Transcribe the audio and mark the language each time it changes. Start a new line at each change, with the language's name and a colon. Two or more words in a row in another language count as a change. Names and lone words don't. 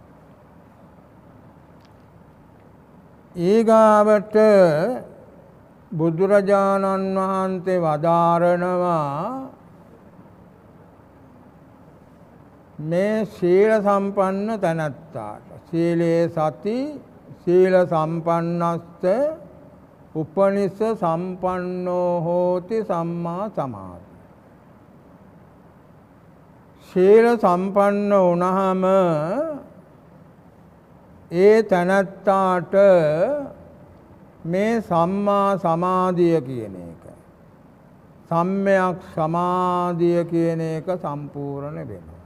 Sinhala: ඊගාවට බුදුරජාණන් වහන්සේ වදාරනවා මේ සීල සම්පන්න තැනැත්තාට
Pali: සීලේ සති සීල සම්පන්නස්ස උපනිස්ස සම්පන්නෝ හෝති සම්මා සමාධි.
Sinhala: සීල සම්පන්න වුණාම ඒ තැනැත්තාට මේ සම්මා සමාධිය කියන එක සම්මයක් සමාධිය කියන එක සම්පූර්ණ වෙනවා.